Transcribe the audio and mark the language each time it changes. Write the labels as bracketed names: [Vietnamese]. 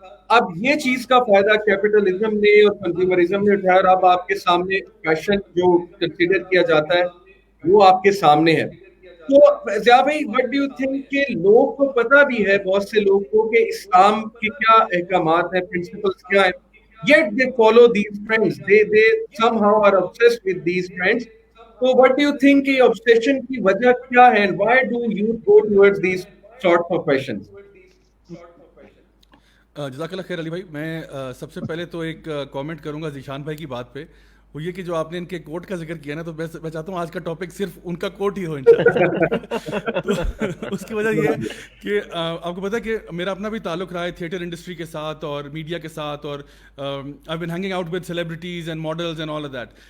[Hindi] अब ये चीज का फायदा कैपिटलिज्म ने और कंज्यूमरिज्म ने उठाया और अब आपके सामने फैशन जो कंसीडर किया जाता है वो आपके सामने है. तो ज़िया भाई, [English] what do you think [Hindi] कि लोगों को पता भी है, बहुत से लोगों को, कि इस्लाम के क्या अहकामात हैं, प्रिंसिपल्स क्या हैं, [English] yet they follow these trends, they somehow are obsessed with these trends. So what do you think कि obsession [Hindi] की वजह क्या है [English] and why do youth go towards these sorts of fashions? [Arabic] जज़ाकल्लाह खैर अली भाई. [Hindi] मैं सबसे पहले तो एक कमेंट करूंगा ज़ीशान भाई की बात पे, वो ये कि जो आपने इनके कोट का जिक्र किया ना, तो मैं चाहता हूँ आज का टॉपिक सिर्फ उनका कोट ही हो इंशाल्लाह. तो उसकी वजह ये है कि आपको पता है कि मेरा अपना भी ताल्लुक रहा है थिएटर इंडस्ट्री के साथ और मीडिया के साथ, और [English] I been hanging out with celebrities and models and all of that.